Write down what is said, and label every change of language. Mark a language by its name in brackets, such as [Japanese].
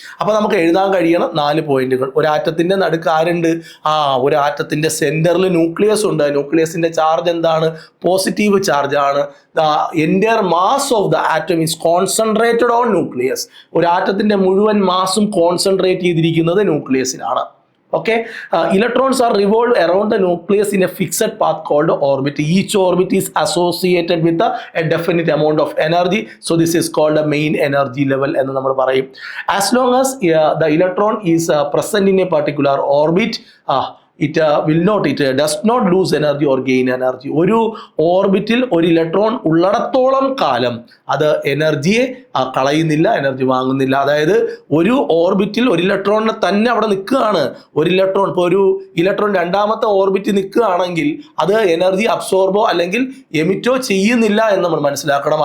[Malayalam] അപ്പോൾ നമുക്ക് എഴുതാൻ കഴിയണം 4 പോയിന്റുകൾ. ഒരു ആറ്റത്തിൻ്റെ നടുക്ക് ആരുണ്ട്? ഒരു ആറ്റത്തിൻ്റെ സെൻറ്ററിൽ ന്യൂക്ലിയസ് ഉണ്ട്. ന്യൂക്ലിയസിൻ്റെ ചാർജ് എന്താണ്? പോസിറ്റീവ് ചാർജ് ആണ്. [English] Entire mass of the atom is concentrated on nucleus. [Malayalam] ഒരു ആറ്റത്തിൻ്റെ മുഴുവൻ മാസും കോൺസെൻട്രേറ്റ് ചെയ്തിരിക്കുന്നത് ന്യൂക്ലിയസിലാണ്. [English] Electrons are revolved around the nucleus in a fixed path called orbit. Each orbit is associated with a definite amount of energy. So this is called a main energy level [Malayalam] എന്ന് നമ്മൾ പറയും. [English] As long as the electron is present in a particular orbit, it does not lose energy or gain energy. [Malayalam] ഒരു ഓർബിറ്റിൽ ഒരു electron ഉള്ളിടത്തോളം കാലം അത് എനർജിയെ കളയുന്നില്ല, energy വാങ്ങുന്നില്ല. അതായത് ഒരു ഓർബിറ്റിൽ ഒരു ഇലക്ട്രോണിനെ തന്നെ അവിടെ നിൽക്കുകയാണ്. ഒരു ഇലക്ട്രോൺ, ഇപ്പോൾ ഒരു ഇലക്ട്രോൺ രണ്ടാമത്തെ ഓർബിറ്റിൽ നിൽക്കുകയാണെങ്കിൽ അത് എനർജി അബ്സോർബോ അല്ലെങ്കിൽ എമിറ്റോ ചെയ്യുന്നില്ല എന്ന് നമ്മൾ മനസ്സിലാക്കണം.